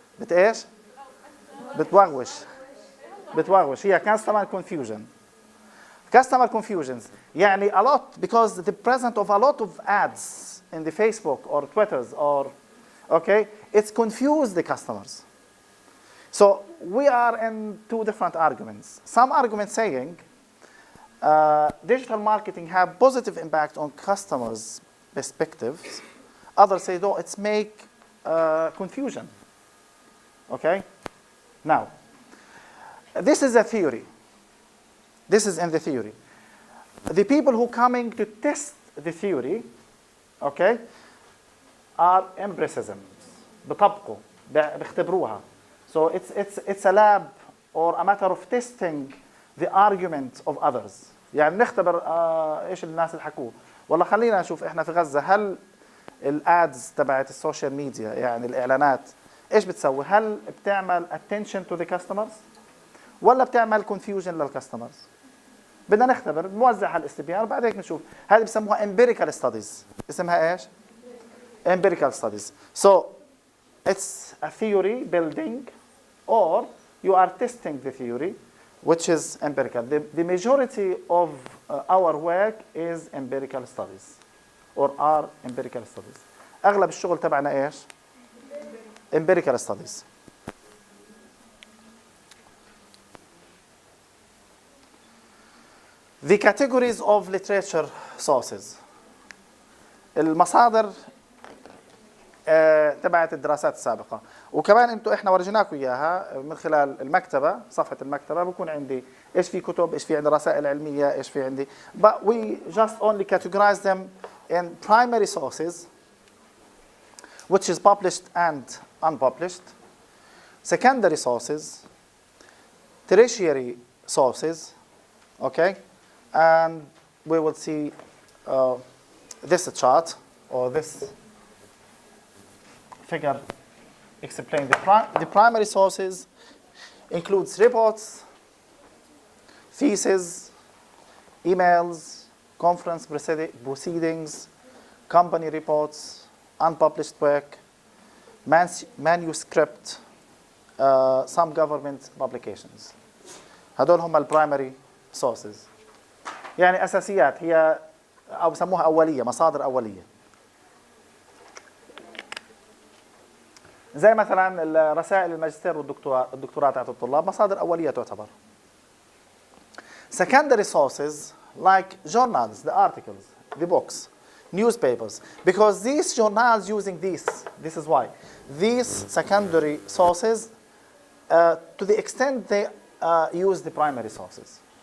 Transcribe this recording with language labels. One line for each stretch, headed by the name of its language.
Arabic: ايش؟ بتوغوش هي كاستمر كونفيوجن.
English: Customer confusions
Arabic: يعني
English: a lot because the presence of a lot of ads in the Facebook or Twitters or okay, it's confused the customers. So we are in two different arguments. Some arguments saying digital marketing have positive impact on customers' perspectives. Others say no, it's make confusion. Okay? Now, this is a theory. This is in the theory. The people who coming to test the theory, okay, are empiricism.
Arabic: بطبقوا, بيختبروها.
English: So it's a lab or a matter of testing the argument of others.
Arabic: يعني نختبر ايش الناس اللي حكوه. والله خلينا نشوف احنا في غزة هل الادز تبعت السوشيال ميديا يعني الاعلانات ايش بتسوي؟ هل بتعمل attention to the customers ولا بتعمل confusion للكاستمرز؟ بدنا نختبر نوزع هالاستبيان وبعد هيك نشوف. هذه بسموها empirical studies. اسمها ايش؟ empirical studies.
English: So it's a theory building or you are testing the theory which is empirical. The majority of our work is empirical studies or are empirical studies.
Arabic: اغلب الشغل تبعنا ايش؟ empirical studies.
English: The categories of literature sources.
Arabic: المصادر تبعت الدراسات السابقة. وكمان انتوا احنا ورجيناكم اياها من خلال المكتبة، صفحة المكتبة بكون عندي ايش في كتب، ايش في عندي رسائل علمية، ايش في عندي.
English: But we just only categorize them in primary sources, which is published and unpublished, secondary sources, tertiary sources, okay? And we will see this chart or this figure explain the primary sources includes reports, theses, emails, conference proceedings, company reports, unpublished work, manuscript, some government publications.
Arabic: هدول هم primary sources. يعني أساسيات هي أو بسموها أولية، مصادر أولية. زي مثلا رسائل الماجستير والدكتوراه تاعت الطلاب مصادر أولية تعتبر.
English: Secondary sources like journals, the articles, the books, newspapers, because these journals using this is why. These secondary sources, to the extent they use the primary sources.